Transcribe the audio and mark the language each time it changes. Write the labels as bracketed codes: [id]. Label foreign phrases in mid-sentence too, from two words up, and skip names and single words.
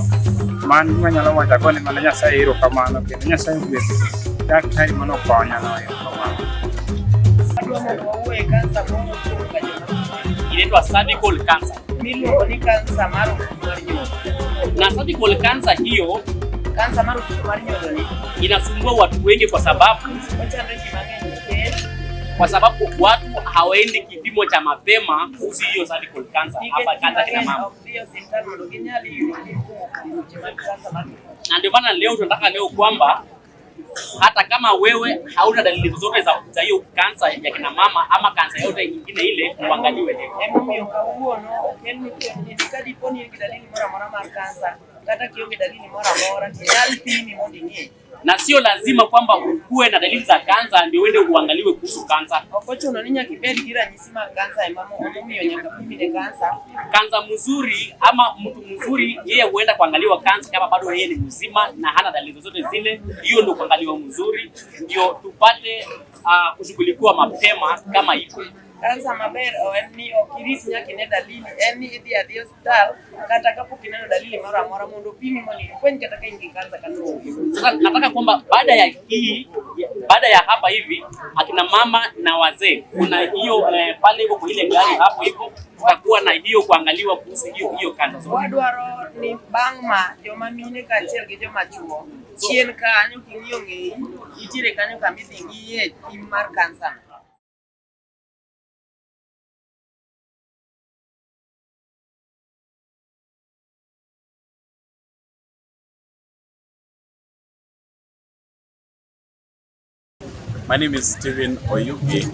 [luo] Mano gima anyalo wacho, agone mana Nyasaye erokamano, kendo Nyasaye ogwedh daktari manokonya no erokamano. [en] Inaitwa cervical cancer. [luo] Miluongo ni kansa mar ofuko mar nyodo. [sw] Na [en] cervical cancer [sw] hiyo, [luo] Kansa mar ofuko mar nyodo ni [sw] inasumbua watu wengi kwa sababu [luo] ochando ji mang'eny nikech [sw] watu hawaendi kipimo cha mapema kuhusu hiyo [en] cervical cancer [sw] hapa kata kina mama. [luo] ok dhi e osiptal mondo ginyal yudo tuoche mag kansa mar ofuko. [sw] Na ndio maana leo tunataka kwamba hata kama wewe hauna dalili zozote za hiyo kansa ya kina mama ama kansa yote nyingine ile, uangaliwe leo. [luo] Emomiyo kawuono okelni ka dipo ni in gi dalili moro amora mar kansa kata kionge dalili moro amora, tinyal pimi mondo ing'e. [sw] Na sio lazima kwamba ukuwe na dalili za kansa ndio uende uangaliwe kuhusu kansa. [luo] Ok ochuno ni nyaka ibed gi ranyisi mag kansa emomiyo nyaka pimi ne kansa. [sw] Kansa mzuri ama mtu mzuri yeye huenda kuangaliwa kansa kama bado yeye ni mzima na hana dalili zozote zile. Hiyo ndio kuangaliwa mzuri, ndio tupate kushughulikiwa mapema kama iko. [luo] Kansa maber en ni ok irit nyaka ine dalili, en ni idhi adhi osiptal kata kapok ineno dalili moro amora mondo opimi mondo ifweny kata ka in gi kansa kata onge. [sw] Sasa nataka kwamba baada ya hapa hivi akina mama na wazee kuna hiyo pale hivyo kwa ile gari hapo hivyo tutakuwa na hiyo kuangaliwa kuhusu hiyo kansa. [luo] Wadwaro ni bang' ma joma mine kaachiel gi joma chuo chien kanyo king'iyo ng'eyi itiere kanyo kama idhi ng'iye pim mar kansa. [en] My name is Stephen Oyugi.